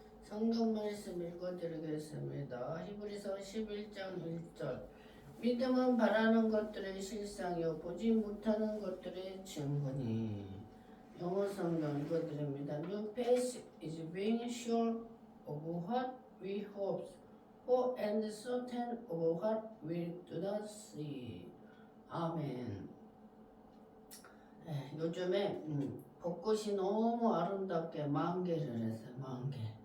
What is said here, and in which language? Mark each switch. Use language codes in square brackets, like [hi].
[ko] 성경 말씀 읽어드리겠습니다. 히브리서 11장 1절. 믿음은 바라는 것들의 실상이요 보지 못하는 것들의 증거니. 영어 성경 읽어드립니다. [en] New faith is being sure of what we hope for and certain of what we do not see. [ko] 아멘. 요즘에 벚꽃이 너무 아름답게 만개를 했어요. 만개.